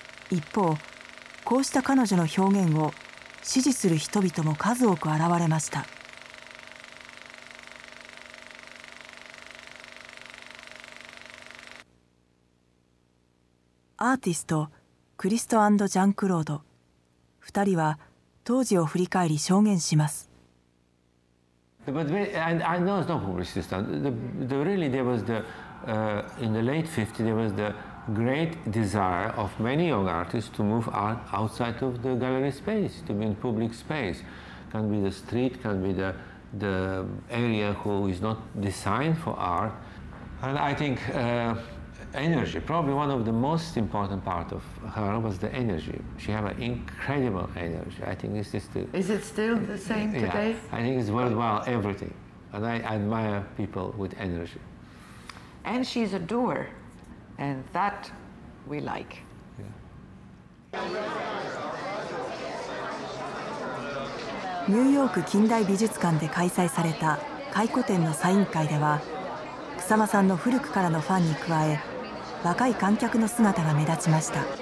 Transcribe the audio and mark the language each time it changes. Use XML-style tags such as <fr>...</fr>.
<ja>一方、こうした彼女の表現を支持する人々も数多く現れました。アーティストクリスト&ジャンクロード、2人は当時を振り返り証言します。</ja> <en>But I know it's not publicity stunt. Really, there was in the late 50s, there was the great desire of many young artists to move outside of the gallery space, to be in public space. Can be the street, can be the area who is not designed for art. And I think energy, probably one of the most important part of her was the energy. She had an incredible energy. I think this is the... Is it still the same today? Yeah, I think it's worthwhile everything. And I admire people with energy. And she's a doer, and that we like. Yeah.</en> <ja>ニューヨーク近代美術館で開催された回顧展のサイン会では、草間さんの古くからのファンに加え、若い観客の姿が目立ちました。</ja>